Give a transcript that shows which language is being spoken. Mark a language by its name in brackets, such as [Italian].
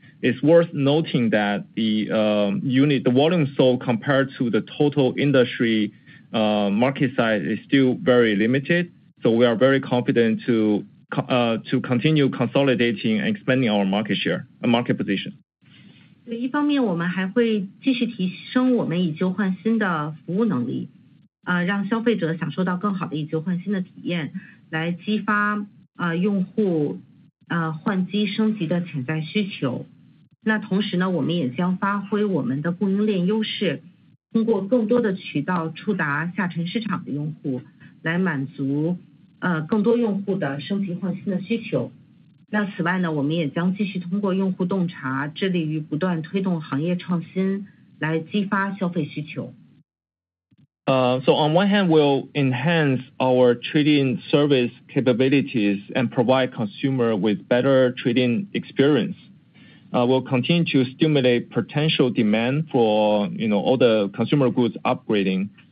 [English] It's worth noting that the volume sold compared to the total industry market size is still very limited. So we are very confident to continue consolidating and expanding our market share, market position. [Chinese] 一方面我们还会继续提升我们以旧换新的服务能力，让消费者享受到更好的以旧换新的体验，来激发用户换机升级的潜在需求。那同时呢，我们也将发挥我们的供应链优势，通过更多的渠道触达下沉市场的用户，来满足更多用户的升级换新的需求。那此外呢，我们也将继续通过用户洞察，致力于不断推动行业创新，来激发消费需求。 [English] So on one hand, we'll enhance our trade-in service capabilities and provide consumer with better trade-in experience. We'll continue to stimulate potential demand for all the consumer goods upgrading.